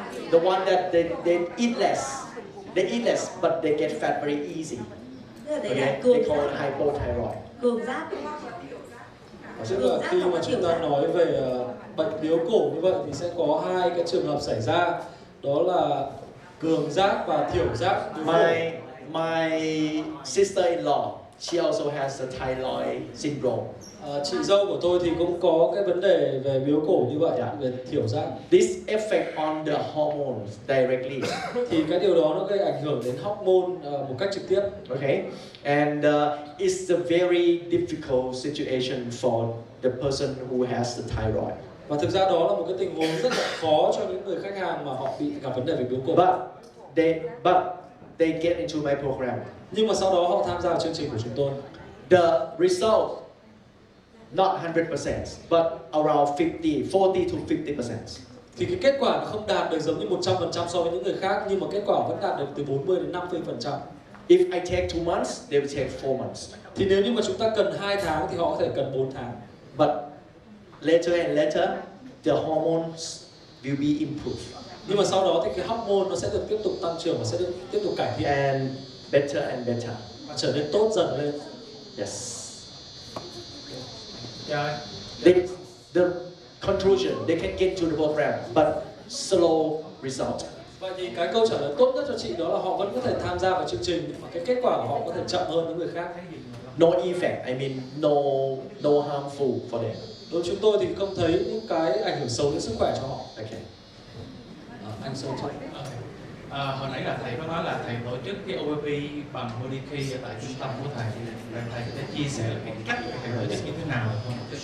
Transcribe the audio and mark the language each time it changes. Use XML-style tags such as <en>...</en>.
<en>The one that they eat less. They eat less, but they get fat very easy. Okay. They call it hypothyroid.</en> <vi>Cường giáp. Tức là khi mà chúng ta nói về bệnh biếu cổ như vậy thì sẽ có hai cái trường hợp xảy ra, đó là cường giáp và thiểu giáp.</vi> <en>My sister-in-law, she also has a thyroid syndrome.</en> <vi>Chị dâu của tôi thì cũng có cái vấn đề về biếu cổ như vậy, về thiểu giáp.</vi> <en>This affect on the hormones directly.</en> <vi>Thì cái điều đó nó gây ảnh hưởng đến hormone một cách trực tiếp.</vi> <en>Okay, and it's a very difficult situation for the person who has the thyroid.</en> <vi>Và thực ra đó là một cái tình huống rất là khó cho những người khách hàng mà họ bị gặp vấn đề về biếu cổ.</vi> <en>But they get into my program.</en> <vi>Nhưng mà sau đó họ tham gia vào chương trình của chúng tôi.</vi> <en>The result not 100%, but around 40 to 50%.</en> <vi>Thì cái kết quả nó không đạt được giống như 100% so với những người khác, nhưng mà kết quả vẫn đạt được từ 40 đến 50%.</vi> <en>If I take 2 months, they will take 4 months.</en> <vi>Thì nếu như mà chúng ta cần 2 tháng thì họ có thể cần 4 tháng.</vi> <en>But later and later, the hormones will be improved.</en> <vi>Nhưng mà sau đó thì cái hormone nó sẽ được tiếp tục tăng trưởng và sẽ được tiếp tục cải thiện.</vi> <en>And better</en> <vi>Và trở nên tốt dần lên.</vi> <en>Yes.</en> <vi>Dạ.</vi> <en>The conclusion, they can get to the program, but slow result.</en> <vi>Vậy thì cái câu trả lời tốt nhất cho chị đó là họ vẫn có thể tham gia vào chương trình, nhưng mà cái kết quả của họ có thể chậm hơn những người khác.</vi> <en>No effect, I mean no harmful for them.</en> <vi>Đối với chúng tôi thì không thấy những cái ảnh hưởng xấu đến sức khỏe cho họ.</vi> <en>Okay.</en> <vi>Anh Sơn trước. Hồi nãy là thầy có nói là thầy tổ chức cái OPP bằng Body Key tại trung tâm của thầy. Thầy có thể chia sẻ là cái cách thầy tổ chức như thế nào không?</vi>